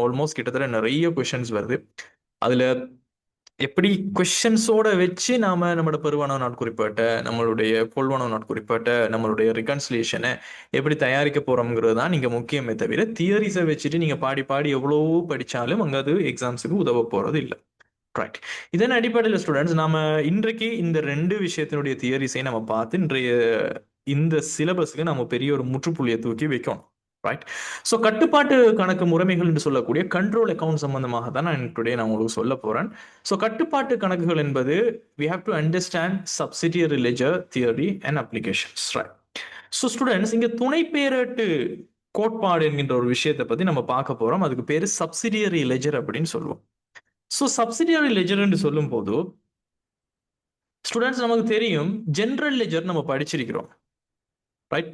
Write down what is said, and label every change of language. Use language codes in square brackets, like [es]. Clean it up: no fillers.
[ta] Almost கிட்டத்தட்ட நிறைய questions வருது. அதுல எப்படி கொஸ்டின்ஸோட வச்சு நாம நம்மளோட பெறுவனவு நாட்குறிப்பேட்டை, நம்மளுடைய கொள்வனவு நாட்குறிப்பேட்டை, நம்மளுடைய ரிகன்சிலியேஷனை எப்படி தயாரிக்க போறோம்ங்கிறது தான் நீங்க முக்கியமே தவிர தியரிஸை வச்சுட்டு நீங்க பாடி எவ்வளவோ படிச்சாலும் அங்க அது எக்ஸாம்ஸுக்கு உதவ போறது இல்லை. ரைட். இதன் அடிப்படையில் ஸ்டூடெண்ட்ஸ், நாம இன்றைக்கு இந்த 2 விஷயத்தினுடைய தியரிஸை நம்ம பார்த்து இன்றைய இந்த சிலபஸுக்கு நம்ம பெரிய ஒரு முற்றுப்புள்ளியை தூக்கி வைக்கணும். ரைட். ஸோ கட்டுப்பாட்டு கணக்கு முறைமைகள் என்று சொல்லக்கூடிய கண்ட்ரோல் அக்கௌண்ட் சம்பந்தமாக தான் நான் உங்களுக்கு சொல்ல போறேன். ஸோ கட்டுப்பாட்டு கணக்குகள் என்பது [en] we have to understand subsidiary ledger theory and applications, right? [ta] So students, இங்க துணை பேரேட்டு கோட்பாடு என்கின்ற ஒரு விஷயத்தை பத்தி நம்ம பார்க்க போறோம். அதுக்கு பேரு சப்சிடியரி லெஜர் அப்படின்னு சொல்லுவோம். ஸோ சப்சிடியரி லெஜர் என்று சொல்லும் போது ஸ்டூடெண்ட்ஸ் நமக்கு தெரியும், ஜெனரல் லெஜர் நம்ம படிச்சிருக்கிறோம், ரைட்.